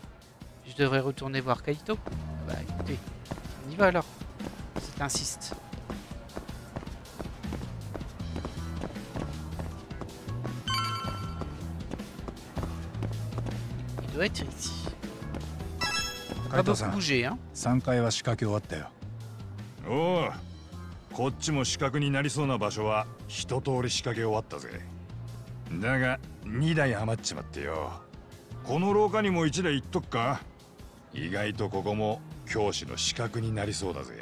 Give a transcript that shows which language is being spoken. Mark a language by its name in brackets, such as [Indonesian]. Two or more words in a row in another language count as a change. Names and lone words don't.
[French] Je devrais retourner voir Kaito. Bah écoutez, on y va alors. Si t'insistes. Il doit être ici. Pas beaucoup bougé, hein. [Japanese] 3 階は仕掛け終わったよ。おお、こっちも死角になりそうな場所は一通り仕掛け終わったぜ。だが2台余っちまってよ。この廊下にも1台行っとくか。意外とここも教師の死角になりそうだぜ。